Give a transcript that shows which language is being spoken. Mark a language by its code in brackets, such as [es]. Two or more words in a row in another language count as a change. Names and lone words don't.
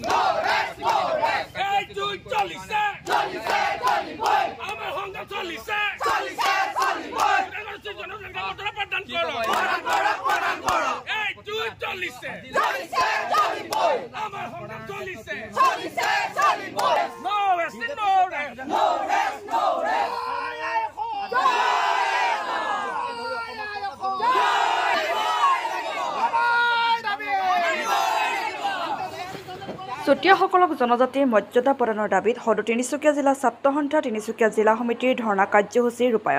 [as] এই যুগ চলিছে, আমার সংগ্রাম চলিছে। জনজাতিকরণ মজুরি প্রদান করো। এই যুগ চলিছে, আমার সংগ্রাম চলিছে। [en] no resting, no rest. [as] চুতীয়াসকলক জনজাতিৰ মৰ্যাদা প্ৰদানৰ দাবীত সদৌ তিনিচুকীয়া জিলা ছাত্ৰ সন্থা তিনিচুকীয়া জিলা সমিতিৰ ধৰ্ণা কাৰ্যসূচীৰ ৰূপায়ণ।